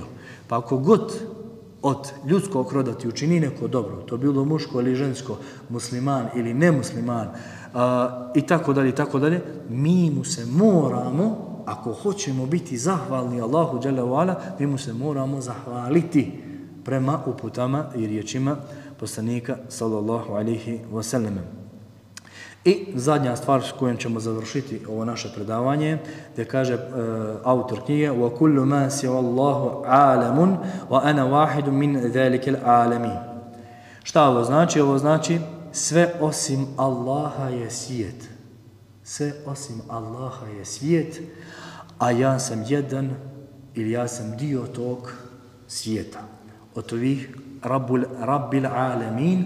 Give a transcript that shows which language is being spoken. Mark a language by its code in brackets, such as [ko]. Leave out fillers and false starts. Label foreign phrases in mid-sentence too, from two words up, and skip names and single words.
[bs] Pa ako god od ljudskog roda ti učini neko dobro, to bilo muško ili žensko, musliman ili nemusliman, i tako dalje, mi mu se moramo ako hoćemo biti zahvalni Allahu [ar] جل وعلا, [bs] mi mu se moramo zahvaliti prema uputama i riječima poslanika [ar] صلى الله عليه وسلم. [bs] I zadnja stvar s kojom ćemo završiti ovo naše predavanje, gdje kaže autor knjige [ar] وَكُلُّ مَا سِوَ اللَّهُ عَالَمٌ وَأَنَا وَاحِدٌ مِنْ ذَلِكَ الْعَالَمِينَ. [bs] Šta ovo znači? Ovo znači sve osim Allaha je svijet. Sve osim Allaha je svijet, a ja sam jedan ili ja sam dio tog svijeta. Od ovih [ar] رب العالمين.